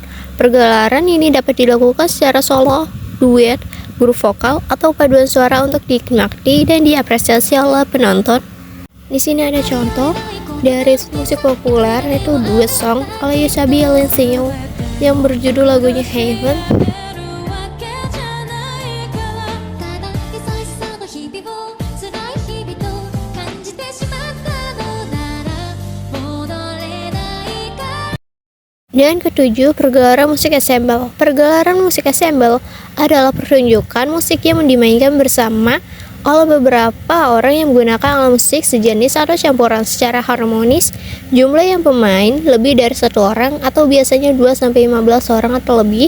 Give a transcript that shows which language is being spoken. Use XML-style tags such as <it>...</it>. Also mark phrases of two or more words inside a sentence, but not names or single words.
<id>Pergelaran ini dapat dilakukan secara solo, duet, grup vokal, atau paduan suara untuk dinikmati dan diapresiasi oleh penonton. Di sini ada contoh dari musik populer yaitu duet song oleh Yusabi Lenciu yang berjudul lagunya Heaven.</id> <ja>わけじゃないからただ優しさの日々を辛い日々と感じてしまったのなら戻れないか</ja> <id>Dan ketujuh, pergelaran musik ensemble. Pergelaran musik ensemble adalah pertunjukan musik yang dimainkan bersama oleh beberapa orang yang menggunakan alat musik sejenis atau campuran secara harmonis. Jumlah yang pemain lebih dari satu orang atau biasanya 2-15 orang atau lebih.</id>